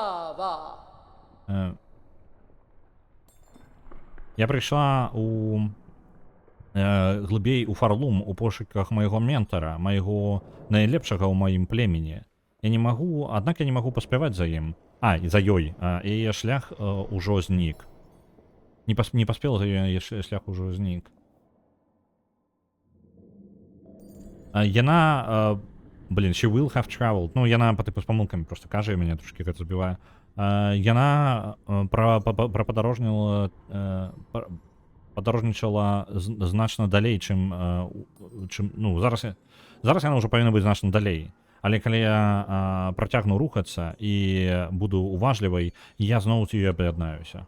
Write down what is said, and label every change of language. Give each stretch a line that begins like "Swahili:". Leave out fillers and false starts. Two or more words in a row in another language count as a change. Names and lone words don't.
Belarusian: Я прыйшла глыбей у Фарлум у пошуках майго ментара, майго найлепшага ў маім племені. Аднак я не магу паспяваць за ім. І за ёй. Яе шлях ужо знік. Не паспела за яе шлях ужо знік. Яна...
English: she will have traveled.
Belarusian: Ну, яна па тыпу з памылкамі проста кажа, мяне трошкі гэта збівае. Яна падарожнічала значна далей, чым... Ну, зараз яна ўжо павінна быць значна далей. Але калі я працягну рухацца і буду уважлівай, я зноў з ёй аб'яднаюся.